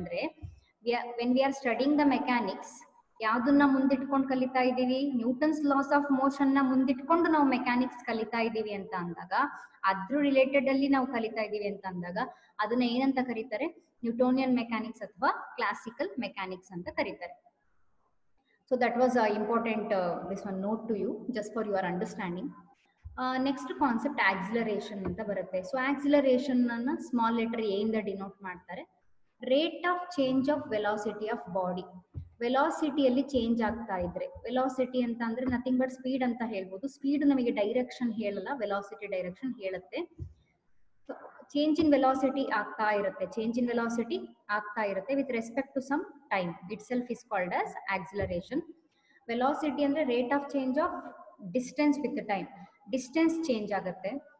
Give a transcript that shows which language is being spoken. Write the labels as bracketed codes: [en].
[kn] ಅಂದ್ರೆ [en] when we are studying the mechanics, [kn] ಯಾವ್ದನ್ನ ಮುಂದಿಟ್ಕೊಂಡು ಕಲಿತಾ ಇದ್ದೀವಿ, ನ್ಯೂಟನ್ಸ್ ಲಾಸ್ ಆಫ್ ಮೋಷನ್ ನ ಮುಂದಿಟ್ಕೊಂಡು ನಾವು ಮೆಕ್ಯಾನಿಕ್ಸ್ ಕಲಿತಾ ಇದ್ದೀವಿ ಅಂತ ಅಂದಾಗ, ಅದ್ರ ರಿಲೇಟೆಡ್ ಅಲ್ಲಿ ನಾವು ಕಲಿತಾ ಇದೀವಿ ಅಂತ ಅಂದಾಗ ಅದನ್ನ ಏನಂತ ಕರೀತಾರೆ, ನ್ಯೂಟೋನಿಯನ್ ಮೆಕ್ಯಾನಿಕ್ಸ್ ಅಥವಾ ಕ್ಲಾಸಿಕಲ್ ಮೆಕ್ಯಾನಿಕ್ಸ್ ಅಂತ ಕರೀತಾರೆ. [en] So that was important, this one note to you just for your understanding. Next concept acceleration [kn] anta barutte. [en] So acceleration anna small letter a inda denote ಮಾಡ್ತಾರೆ. Rate of change of velocity of body. [kn] Velocity ಅಲ್ಲಿ change ಆಗ್ತಾ ಇದ್ರೆ, velocity ಅಂತ ಅಂದ್ರೆ [en] nothing but speed [kn] ಅಂತ ಹೇಳ್ಬೋದು. Speed ನಮಗೆ direction ಹೇಳಲ್ಲ, ವೆಲಾಸಿಟಿ ಡೈರೆಕ್ಷನ್ ಹೇಳುತ್ತೆ. ಚೇಂಜ್ ಇನ್ ವೆಲಾಸಿಟಿ ಆಗ್ತಾ ಇರುತ್ತೆ, ಚೇಂಜ್ ಇನ್ ವೆಲಾಸಿಟಿ ಆಗ್ತಾ ಇರುತ್ತೆ [en] With respect to some time. Itself is called as acceleration. Velocity ಅಂದ್ರೆ rate of change of distance with time, distance ಚೇಂಜ್ ಆಗುತ್ತೆ.